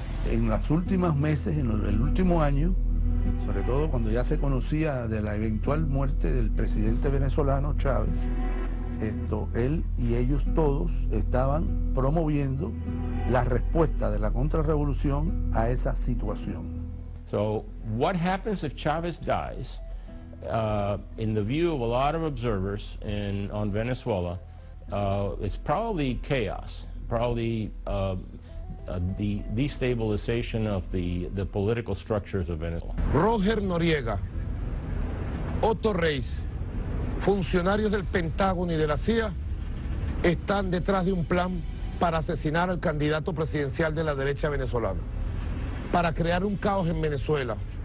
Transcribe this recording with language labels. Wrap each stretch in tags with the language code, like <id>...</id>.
<es>En los últimos meses, en el último año, sobre todo cuando ya se conocía de la eventual muerte del presidente venezolano Chávez, él y ellos todos estaban promoviendo la respuesta de la contrarrevolución a esa situación.</es> <en>So, what happens if Chavez dies? In the view of a lot of observers on Venezuela, it's probably chaos, probably the destabilization of the political structures of Venezuela.</en> <es>Roger Noriega, Otto Reich, funcionarios del Pentágono y de la CIA están detrás de un plan para asesinar al candidato presidencial de la derecha venezolana, para crear un caos en Venezuela.</es>